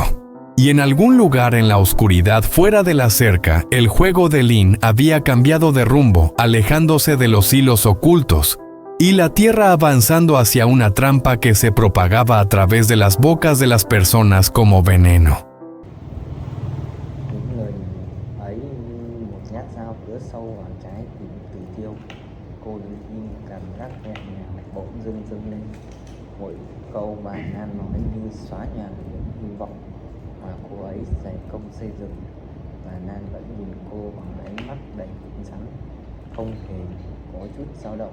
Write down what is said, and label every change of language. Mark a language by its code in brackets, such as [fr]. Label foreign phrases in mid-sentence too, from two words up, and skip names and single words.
[es] Y en algún lugar en la oscuridad fuera de la cerca, el juego de Lin había cambiado de rumbo, alejándose de los hilos ocultos, y la tierra avanzando hacia una trampa que se propagaba a través de las bocas de las personas como veneno. [vi] Những lời ấy như một nhát dao cứa sâu vào trái tim Từ Tiêu. Cô đứng im, cảm giác nhẹ nhàng bỗng dưng dâng lên. Mỗi câu bài Nan nói như xóa nhòa những hy vọng mà cô ấy dày công xây dựng, và Nan vẫn nhìn cô bằng ánh mắt đầy cứng rắn, không hề có chút dao động.